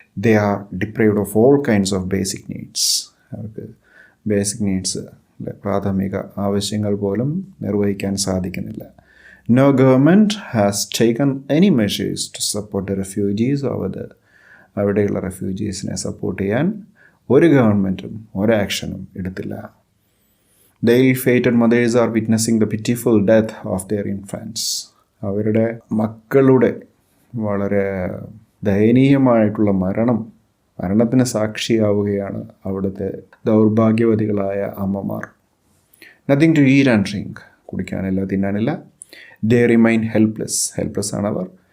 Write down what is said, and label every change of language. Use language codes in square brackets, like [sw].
[en] They are deprived of all kinds of basic needs. [ml] അവർക്ക് basic needs, പ്രാഥമിക ആവശ്യങ്ങൾ പോലും നിർവഹിക്കാൻ സാധിക്കുന്നില്ല. [en] No government has taken any measures to support the refugees over the. [ml] അവിടെയുള്ള റെഫ്യൂജീസിനെ support ചെയ്യാൻ ഒരു ഗവൺമെൻറ്റും ഒരു ആക്ഷനും എടുത്തില്ല. [en] The ill-fated mothers are witnessing the pitiful death of their infants. [ml] അവരുടെ മക്കളുടെ വളരെ ദയനീയമായിട്ടുള്ള മരണത്തിന് സാക്ഷിയാവുകയാണ് അവിടുത്തെ ദൗർഭാഗ്യവതികളായ അമ്മമാർ. [en] nothing to eat and drink, [ml] കുടിക്കാനില്ല തിന്നാനില്ല. [en] they remain helpless [ml] ആണ് അവർ.